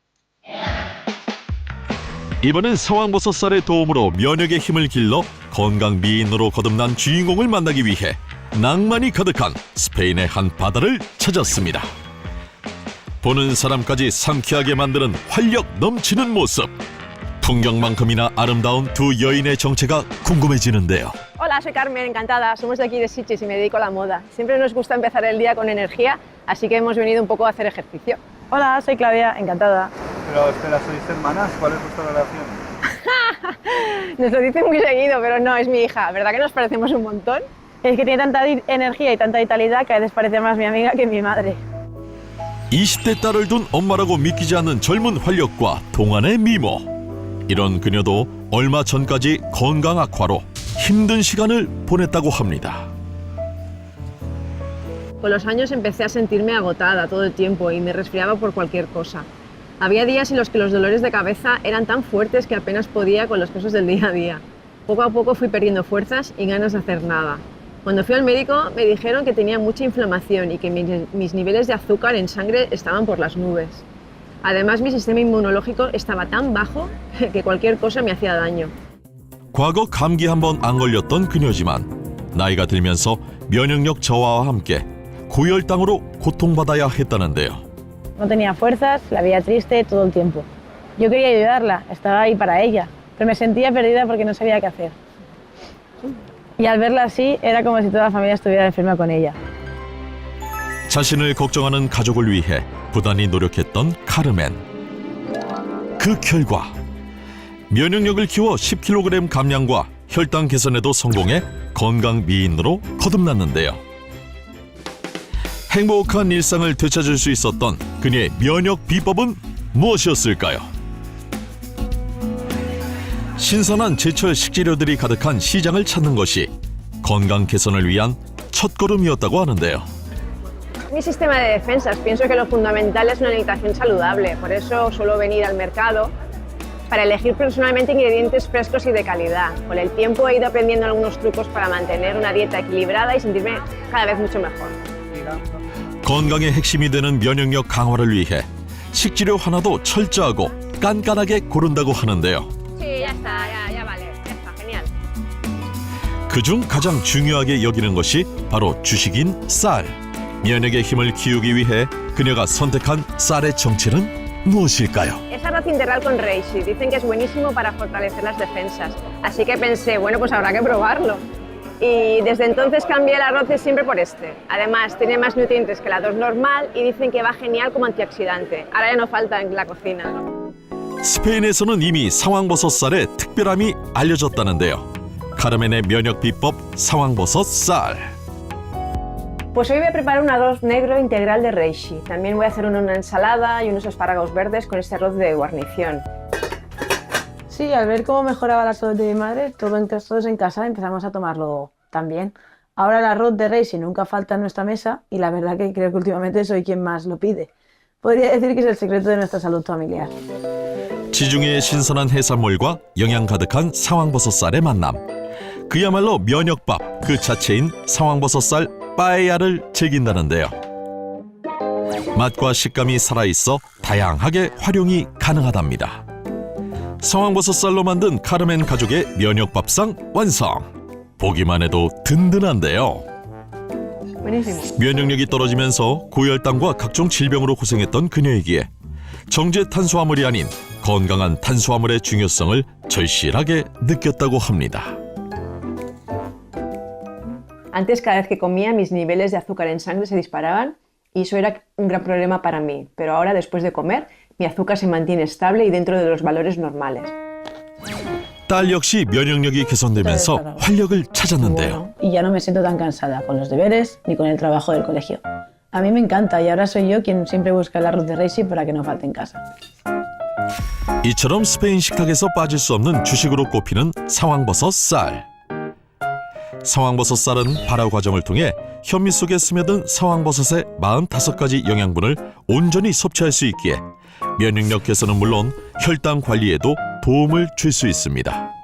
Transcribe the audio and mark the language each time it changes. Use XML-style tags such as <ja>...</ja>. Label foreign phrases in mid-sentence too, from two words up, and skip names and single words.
<ko>이번엔 상황버섯쌀의 도움으로 면역의 힘을 길러 건강 미인으로 거듭난 주인공을 만나기 위해 낭만이 가득한 스페인의 한 바다를 찾았습니다. 보는 사람까지 상쾌하게 만드는 활력 넘치는 모습. 풍경만큼이나 아름다운 두 여인의 정체가 궁금해지는데요.</ko> <es>Hola, soy Carmen, encantada. Somos de aquí de Sitges y me dedico a la moda. Siempre nos gusta empezar el día con energía, así que hemos venido un poco a hacer ejercicio. Hola, soy Claudia, encantada. Pero espera, ¿sois hermanas? ¿Cuál es vuestra relación? Nos lo dicen muy seguido, pero no, es mi hija. ¿Verdad que nos parecemos un montón? Es que tiene tanta energía y tanta vitalidad que a veces parece más mi amiga que mi madre.</es> <ko>20대 딸을 둔 엄마라고 믿기지 않는 젊은 활력과 동안의 미모. 이런 그녀도 얼마 전까지 건강 악화로 힘든 시간을 보냈다고 합니다.</ko> <es>Con los años empecé a sentirme agotada todo el tiempo y me resfriaba por cualquier cosa. Había días en los que los dolores de cabeza eran tan fuertes que apenas podía con las cosas del día a día. Poco a poco fui perdiendo fuerzas y ganas de hacer nada. Cuando fui al médico me dijeron que tenía mucha inflamación y que mis niveles de azúcar en sangre estaban por las nubes. Además, mi sistema inmunológico estaba tan bajo que cualquier cosa me hacía daño.</es> <ko>과거 감기 한 번 안 걸렸던 그녀지만 나이가 들면서 면역력 저하와 함께 고혈당으로 고통받아야 했다는데요.</ko> <es>No tenía fuerzas, la veía triste todo el tiempo. Yo quería ayudarla, estaba ahí para ella, pero me sentía perdida porque no sabía qué hacer. Y al verla así, era como si toda la familia estuviera enferma con ella.</es> <ko>자신을 걱정하는 가족을 위해 부단히 노력했던 카르멘. 그 결과 면역력을 키워 10kg 감량과 혈당 개선에도 성공해 건강 미인으로 거듭났는데요. 행복한 일상을 되찾을 수 있었던 그녀의 면역 비법은 무엇이었을까요? 신선한 제철 식재료들이 가득한 시장을 찾는 것이 건강 개선을 위한 첫걸음이었다고 하는데요.</ko> <es>Mi sistema de defensas, pienso que lo fundamental es una alimentación saludable, por eso suelo venir al mercado para elegir personalmente ingredientes frescos y de calidad. Con el tiempo he ido aprendiendo algunos trucos para mantener una dieta equilibrada y sentirme cada vez mucho mejor.</es> <ko>건강의 핵심이 되는 면역력 강화를 위해 식재료 하나도 철저하고 깐깐하게 고른다고 하는데요.</ko> <es>Sí, ya está, ya vale, ya está, genial.</es> <ko>그중 가장 중요하게 여기는 것이 바로 주식인 쌀. 면역의 힘을 키우기 위해 그녀가 선택한 쌀의 정체는 무엇일까요?</ko> <es>Es arroz integral con reishi. Dicen que es buenísimo para fortalecer las defensas. Así que pensé, bueno, pues habrá que probarlo. Y desde entonces cambié el arroz de siempre por este. Además, tiene más nutrientes que el arroz normal y dicen que va genial como antioxidante. Ahora ya no falta en la cocina.</es> <ko>스페인에서는 이미 상황버섯쌀의 특별함이 알려졌다는데요. 카르멘의 면역 비법 상황버섯 쌀.</ko> <es>Pues hoy voy a preparar un arroz negro integral de reishi. También voy a hacer una ensalada y unos espárragos verdes con este arroz de guarnición. Sí, al ver cómo mejoraba la salud de mi madre, todos en casa empezamos a tomarlo también. Ahora el arroz de reishi nunca falta en nuestra mesa y la verdad que creo que últimamente soy quien más lo pide. Podría decir que es el secreto de nuestra salud familiar.</es> <ko>지중해의 신선한 해산물과 영양 가득한 상황버섯살의 만남. 그야말로 면역밥 그 자체인 상황버섯살 빠에야를 즐긴다는데요. 맛과 식감이 살아있어 다양하게 활용이 가능하답니다. 상황버섯살로 만든 카르멘 가족의 면역밥상 완성! 보기만 해도 든든한데요. 면역력이 떨어지면서 고혈당과 각종 질병으로 고생했던 그녀에게 정제 탄수화물이 아닌 건강한 탄수화물의 중요성을 절실하게 느꼈다고 합니다.</ko> <es>Antes, cada vez que comía, mis niveles de azúcar en sangre se disparaban y eso era un gran problema para mí. Pero ahora, después de comer, mi azúcar se mantiene estable y dentro de los valores normales.</es> <ko>딸 역시 면역력이 개선되면서 활력을 찾았는데요.</ko> <es>Y ya no me siento tan cansada con los deberes ni con el trabajo del colegio. A mí me encanta y ahora soy yo quien siempre busca el arroz de reishi para que no falte en casa.</es> <ko>이처럼 스페인 식탁에서 빠질 수 없는 주식으로 꼽히는 상황버섯 쌀. 상황버섯살은 발화 과정을 통해 현미 속에 스며든 상황버섯의 45가지 영양분을 온전히 섭취할 수 있기에 면역력 개선은 물론 혈당 관리에도 도움을 줄 수 있습니다.</ko>